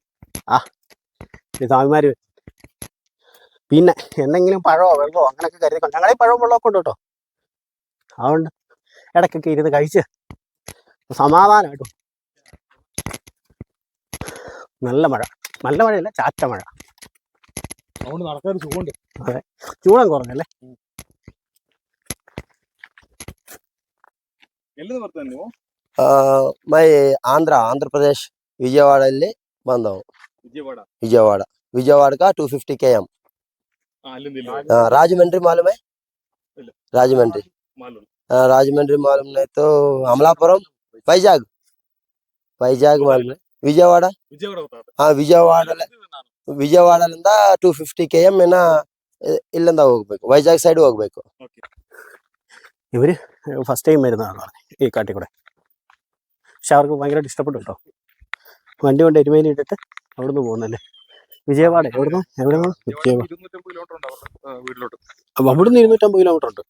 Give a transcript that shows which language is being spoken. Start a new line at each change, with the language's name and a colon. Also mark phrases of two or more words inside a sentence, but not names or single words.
Malayalam: സ്വാമിമാര് പിന്നെ എന്തെങ്കിലും പഴമോ വെള്ളമോ അങ്ങനെയൊക്കെ കരുതി, ഞങ്ങളീ പഴവും വെള്ളമൊക്കെ ഉണ്ട് കേട്ടോ. അതുകൊണ്ട് ഇടയ്ക്കൊക്കെ ഇരുന്ന് കഴിച്ച് സമാധാനമായിട്ടു. നല്ല മഴ, നല്ല മഴയല്ല, ചാറ്റ മഴ. അതുകൊണ്ട് നടക്കാൻ ചൂടുണ്ട്. അതെ, ചൂടം കുറഞ്ഞല്ലേ.
Kannada: ಮೈ ಆಂಧ್ರ ಪ್ರದೇಶ್ ವಿಜಯವಾಡಲ್ಲಿ ಬಂದವು.
Hindi: विजयवाड़ा का 250 km. राजमंड्री मालूम है? राजमंड्री मालूम नहीं तो अमलापुरम, वैजाग मालूम है?
Kannada: विजयवाड़ा ವಿಜಯವಾಡಲಿಂದ 250 km ಇಲ್ಲಿಂದ ಹೋಗ್ಬೇಕು, ವೈಜಾಗ್ ಸೈಡ್ ಹೋಗ್ಬೇಕು.
Malayalam: ഇവര്
English: first time
Malayalam: വരുന്നതാണ് ഈ കാട്ടിൽ കൂടെ. പക്ഷെ അവർക്ക് ഭയങ്കരമായിട്ട് ഇഷ്ടപ്പെട്ടു കേട്ടോ. വണ്ടി കൊണ്ട് എരുമേലി ഇട്ടിട്ട് അവിടുന്ന് പോകുന്നല്ലേ. വിജയവാഡ എവിടുന്ന് വിജയവാഡ അവിടുന്ന് 250 കിലോമീറ്റർ ഉണ്ട്.